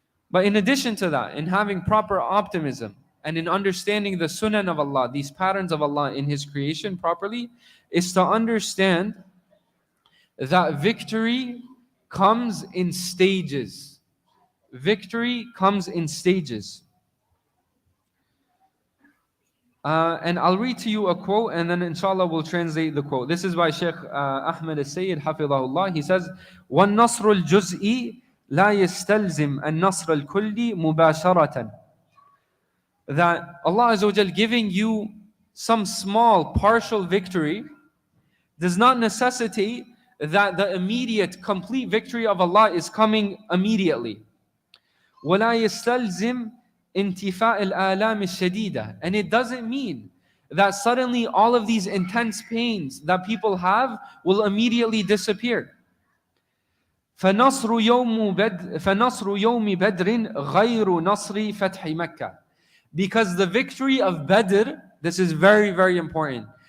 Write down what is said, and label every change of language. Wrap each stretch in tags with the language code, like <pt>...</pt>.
<en>But in addition to that, in having proper optimism, and in understanding the sunan of Allah, these patterns of Allah in His creation properly, is to understand that victory comes in stages. Victory comes in stages. And I'll read to you a quote and then inshallah we'll translate the quote. This is by Sheikh Ahmed al-Sayyid Hafidhahullah. He says,</en> <ar>وَالنَّصْرُ الْجُزْءِ لَا يَسْتَلْزِمْ النَّصْرَ الْكُلِّ مُبَاشَرَةً.</ar> <en>That Allah Azza wa Jal giving you some small partial victory does not necessitate that the immediate complete victory of Allah is coming immediately.</en> <ar>وَلَا يَسْتَلْزِمْ انتفاء الآلام الشديدة.</ar> <en>And it doesn't mean that suddenly all of these intense pains that people have will immediately disappear.</en> <ar>فَنَصْرُ يَوْمِ بَدْرٍ غَيْرُ نَصْرِ فَتْحِ مَكَّةِ.</ar> <en>Because the victory of Badr, this is very, very important.</en>